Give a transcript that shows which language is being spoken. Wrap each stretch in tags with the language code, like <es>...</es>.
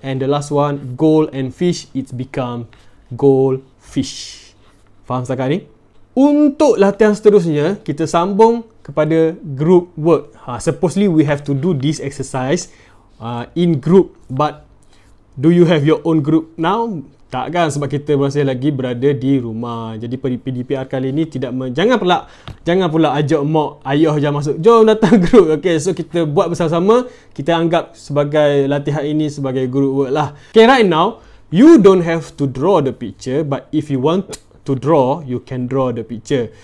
<en>And the last one, gold and fish, it's become goldfish.</en> <ms>Faham setakat ni? Untuk latihan seterusnya, kita sambung kepada group work.</ms> <en>Supposedly we have to do this exercise in group, but do you have your own group now?</en> <ms>Tak kan, sebab kita masih lagi berada di rumah. Jadi PDPR kali ni jangan pula ajak mak ayah je masuk, jom datang group. Okay, so kita buat bersama-sama. Kita anggap sebagai latihan ini sebagai group work lah.</ms> <en>Okay, right now you don't have to draw the picture, but if you want to draw, you can draw the picture.</en>